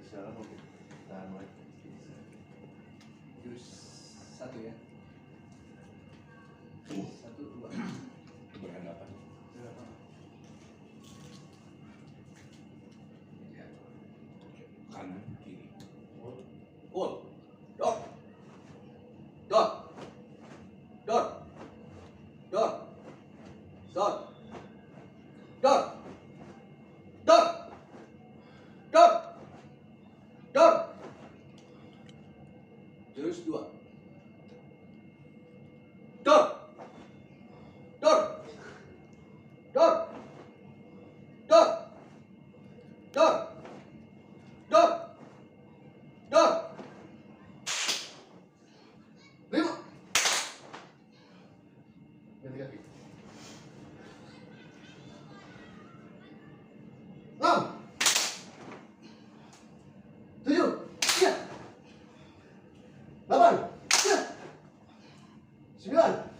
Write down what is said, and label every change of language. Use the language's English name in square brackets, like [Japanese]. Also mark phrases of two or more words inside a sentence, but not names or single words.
[Indonesian] Silakan Novi. Nah, mulai. Jus 1 ya. 1, 2. Berhadapan Ya. kanan kiri. Pull. Dot. Dot. Dot. Dot. Dot. Dot. Dot. Dot. Dot. Jurus 2. Dot. Dot. Dot. Dot. Dot. Dot. Dot. 5. Ganti kaki. 6. 7. Ya. 8. 9.